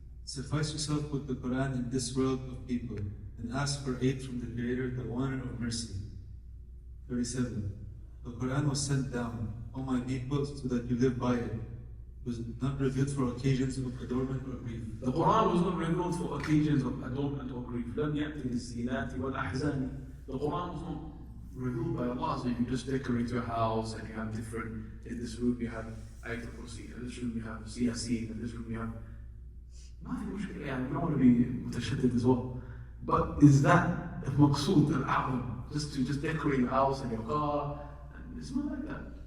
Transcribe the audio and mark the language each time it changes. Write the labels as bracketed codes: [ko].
[en] Suffice yourself with the Quran in this world of people and ask for aid from the Creator, the Owner of mercy. 37. The Quran was sent down, O my people, so that you live by it. It was not revealed for occasions of adornment or grief. the Quran was not revealed for occasions of adornment or grief. [ar] لم يأتي للزينات والأحزان. [en] The Quran was not revealed by Allah, so you just decorate your house and you have different, in this room you have Ayat al-Kursi, in this room you have Yasin, in this room you have [ar] ما في مشكلة يعني, [en] you don't want to be متشدد as well. But is that [ar] المقصود الأعظم? [en] Just decorate your house and your car? And it's not like that.